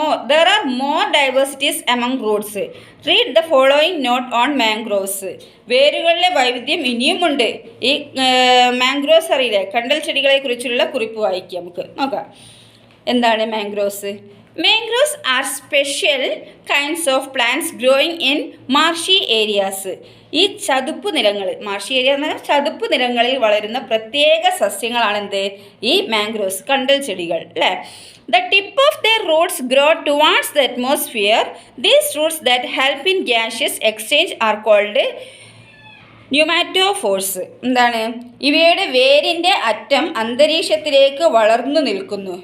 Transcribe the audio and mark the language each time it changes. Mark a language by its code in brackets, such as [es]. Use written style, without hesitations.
[en] There are more diversities among roots. Read the following note on mangroves. [ml] വേരുകളിലെ വൈവിധ്യം ഇനിയുമുണ്ട്. ഈ mangroves അറിയില്ലേ, കണ്ടൽ ചെടികളെ കുറിച്ചുള്ള കുറിപ്പ് വായിക്കാം. നമുക്ക് നോക്കാം എന്താണ് mangroves. [en] Mangroves are special kinds of plants growing in marshy areas. [ml] ഈ ചതുപ്പ് നിലങ്ങൾ, മാർഷി ഏരിയ എന്ന് പറഞ്ഞാൽ ചതുപ്പ് നിലങ്ങളിൽ വളരുന്ന പ്രത്യേക സസ്യങ്ങളാണ് എന്ത് ഈ മാംഗ്രോവ്സ്, കണ്ടൽ ചെടികൾ അല്ലേ. [en] The tip of their roots grow towards the atmosphere. These roots that help in gaseous exchange are called pneumatophores. [ml] എന്താണ് ഇവയുടെ വേരിൻ്റെ അറ്റം അന്തരീക്ഷത്തിലേക്ക് വളർന്നു നിൽക്കുന്നു.